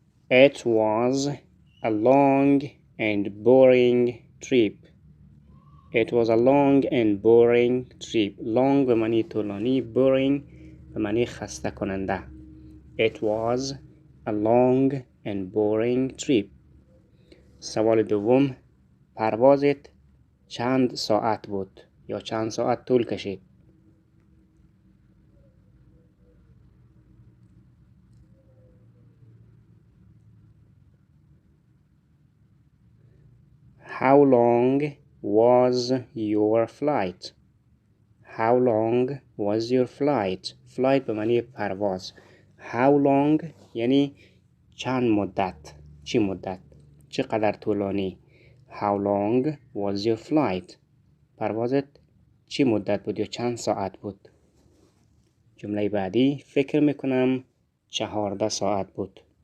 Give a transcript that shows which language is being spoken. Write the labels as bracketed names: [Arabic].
[English] It was a long and boring trip. It was a long and boring trip. [Persian] Long به معنی طولانی، boring به معنی خسته کننده. [English] It was a long and boring trip. [Persian] سوال دوم: پروازت چند ساعت بود یا چند ساعت طول کشید؟ [English] How long was your flight? How long was your flight? [Persian] Flight به معنی پرواز. How long یعنی چند مدت، چی مدت، چقدر طولانی. [English] How long was your flight? [Persian] پروازت چی مدت بود یا چند ساعت بود؟ جمله بعدی: فکر میکنم 14 ساعت بود.